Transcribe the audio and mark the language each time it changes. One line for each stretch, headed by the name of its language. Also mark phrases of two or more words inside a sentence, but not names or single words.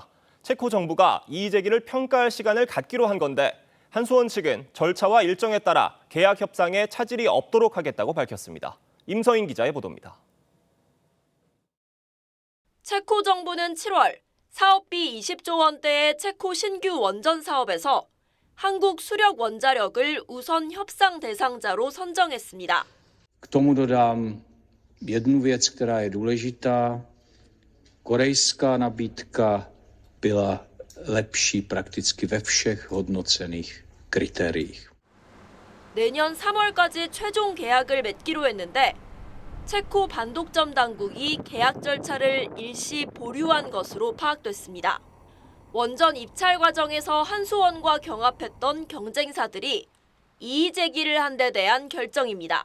Korean: 체코 정부가 이의 제기를 평가할 시간을 갖기로 한 건데 한수원 측은 절차와 일정에 따라 계약 협상에 차질이 없도록 하겠다고 밝혔습니다. 임서인 기자의 보도입니다. 체코 정부는 7월 사업비 20조 원대의 체코 신규 원전 사업에서 한국 수력 원자력을 우선 협상 대상자로 선정했습니다.
Czech: K tomu dodám jednu věc, která je důležitá. Korejská nabídka byla lepší prakticky ve všech hodnocených kritériích.
Korean: 내년 3월까지 최종 계약을 맺기로 했는데 체코 반독점 당국이 계약 절차를 일시 보류한 것으로 파악됐습니다. 원전 입찰 과정에서 한수원과 경합했던 경쟁사들이 이의 제기를 한 데 대한 결정입니다.